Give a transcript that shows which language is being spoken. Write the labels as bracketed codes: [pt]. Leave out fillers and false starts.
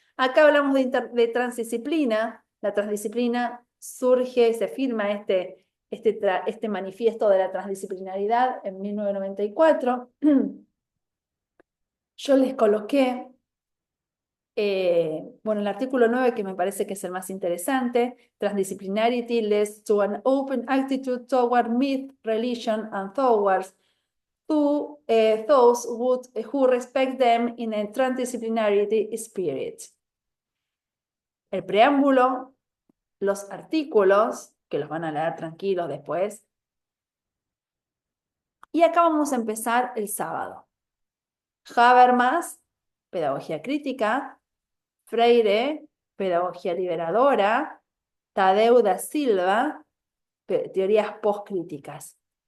[es] Acá hablamos de transdisciplina. La transdisciplina surge, se firma este manifiesto de la transdisciplinaridad en 1994. Yo les coloqué el artículo 9, que me parece que es el más interesante. [en] Transdisciplinarity leads to an open attitude toward myth, religion, and towards those who respect them in a transdisciplinarity spirit. [es] El preámbulo, los artículos, que los van a leer tranquilos después. Y acá vamos a empezar el sábado. Habermas, pedagogía crítica. Freire, pedagogía liberadora. Tadeu da Silva, teorías postcríticas.